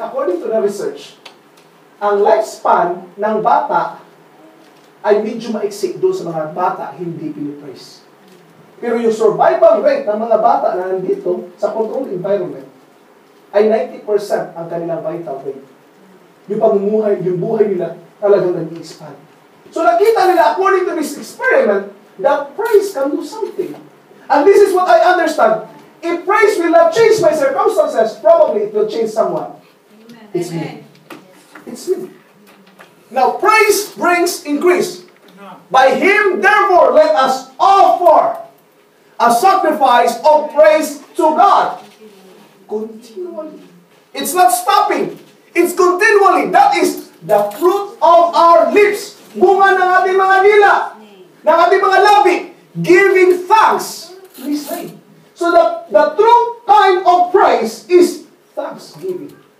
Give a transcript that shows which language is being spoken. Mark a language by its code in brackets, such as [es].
[en] According to the research, [tl] ang lifespan ng bata ay medyo maiksik doon sa mga bata hindi pinipraise. Pero yung survival rate ng mga bata na nandito sa controlled environment ay 90% ang kanilang vital rate. Yung pamumuhay, yung buhay nila talagang nag-expand. [en] So [tl] nakita nila, [en] according to this experiment, that praise can do something. And this is what I understand. If praise will not change my circumstances, probably it will change someone. Amen. It's me. It's me. Now, praise brings increase. By him, therefore, let us offer a sacrifice of praise to God. Continually. It's not stopping. It's continually. That is the fruit of our lips. [tl] Bunga ng ating mga dila, ng ating mga labi, [en] giving thanks to His name. So the true kind of praise is thanksgiving.